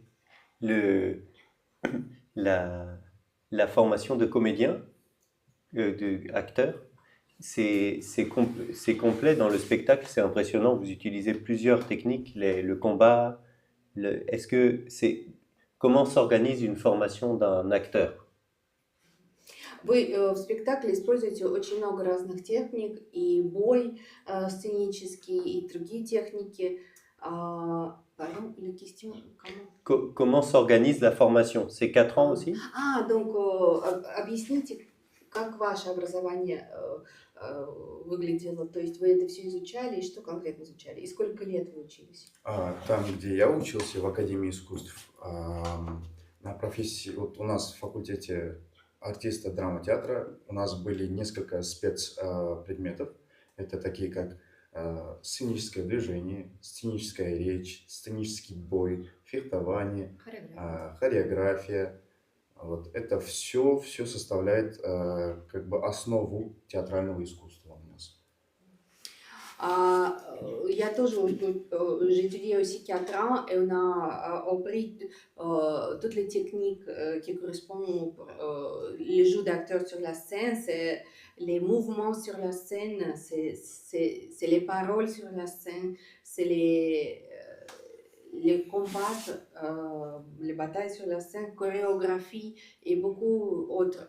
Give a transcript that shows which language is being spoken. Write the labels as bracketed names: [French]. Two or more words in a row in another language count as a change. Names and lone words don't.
[French] Le, la formation de comédien, d'acteur, c'est complet dans le spectacle, c'est impressionnant. Vous utilisez plusieurs techniques, le combat. Est-ce que comment s'organise une formation d'un acteur? [Russian] Вы в спектакле используете очень много разных техник, и бой сценический, и другие техники. [French] Pardon, la question, comment? Comment s'organise la formation? C'est 4 ans aussi? Donc, [Russian] объясните, как ваше образование выглядело? То есть вы это все изучали, и что конкретно изучали? И сколько лет вы учились? Там, где я учился, в Академии искусств, на профессии, вот у нас в факультете артиста драматеатра, у нас были несколько спецпредметов. Это такие как сценическое движение, сценическая речь, сценический бой, фехтование, хореография. Вот это все составляет как бы основу театрального искусства у нас. Я тоже, [French] j'ai étudié aussi 4 ans et on a appris toutes les techniques qui correspondent au jeu d'acteur sur la scène, c'est les mouvements sur la scène, c'est les paroles sur la scène, c'est les combats, les batailles sur la scène, chorégraphie et beaucoup autres.